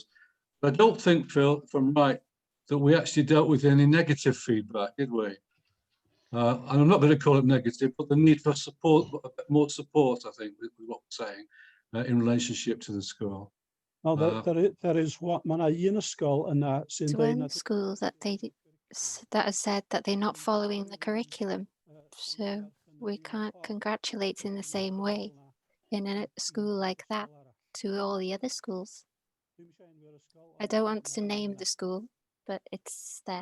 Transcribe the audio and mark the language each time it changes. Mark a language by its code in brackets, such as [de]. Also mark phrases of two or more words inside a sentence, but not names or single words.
[en] But I don't think, Phil, if I'm right, that we actually dealt with any negative feedback, did we? And I'm not going to call it negative, but the need for support, more support, I think, is what we're saying in relationship to the school. Oh, there is what [cy] man ysgol yna sy'n [en] deud one school that has said that they're not following the curriculum, so we can't congratulate in the same way in a school like that to all the other schools. I don't want to name the school, but it's there.